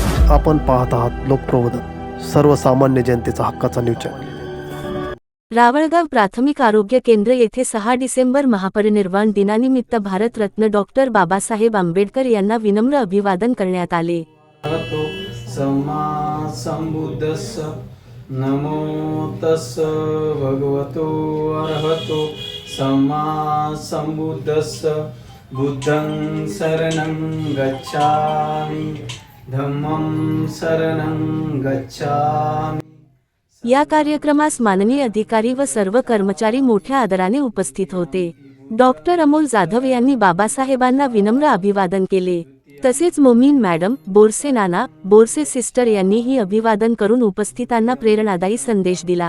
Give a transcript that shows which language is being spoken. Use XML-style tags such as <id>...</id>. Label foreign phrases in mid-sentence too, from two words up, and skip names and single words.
<mr>आपण पाहत आहात लोकप्रबोधन, सर्वसामान्य जनतेचा हक्काचा न्यूज चॅनल. रावळगाव प्राथमिक आरोग्य केंद्र येथे 6 डिसेंबर महापरिनिर्वाण दिनानिमित्त भारतरत्न डॉक्टर बाबासाहेब आंबेडकर यांना विनम्र अभिवादन करण्यात आले.</mr> <pi>सम्मा संबुद्धस्स नमो तस्स भगवतो अरहतो सम्मा संबुद्धस्स बुद्धं शरणं गच्छामि धम्मं शरणं गच्छामि.</pi> <mr>या कार्यक्रमास माननीय अधिकारी व सर्व कर्मचारी मोठ्या आदराने उपस्थित होते. डॉक्टर अमोल जाधव यांनी बाबासाहेबांना विनम्र अभिवादन केले. तसेच मोमीन मॅडम, बोरसे नाना, बोरसे सिस्टर यांनीही अभिवादन करून उपस्थितांना प्रेरणादायी संदेश दिला.</mr>